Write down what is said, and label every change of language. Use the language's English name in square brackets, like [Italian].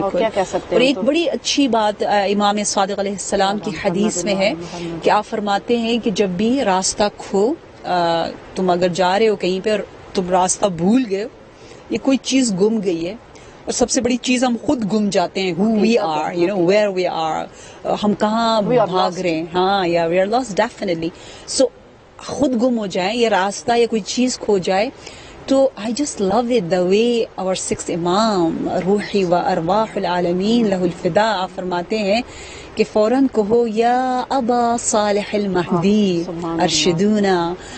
[Urdu] اور کیا کہہ سکتے ہیں. اور ایک بڑی اچھی بات امام صادق علیہ السلام کی حدیث میں ہے کہ آپ فرماتے ہیں کہ جب بھی راستہ کھو، تم اگر جا رہے ہو کہیں پہ اور تم راستہ بھول گئے ہو، یہ کوئی چیز گم گئی ہے، اور سب سے بڑی چیز ہم خود گم جاتے ہیں. [English] who we are, you know, where we are، [Urdu] ہم کہاں بھاگ رہے ہیں. [English] ہاں یا we are lost definitely. [Urdu] so خود گم ہو جائے، یہ راستہ یا کوئی چیز کھو جائے تو [English] I just love it the way our sixth [Urdu] امام روحی و ارواح العالمین لہ الفدا آپ فرماتے ہیں کہ فوراً کہو [Arabic] یا ابا صالح المہدی ارشدونا.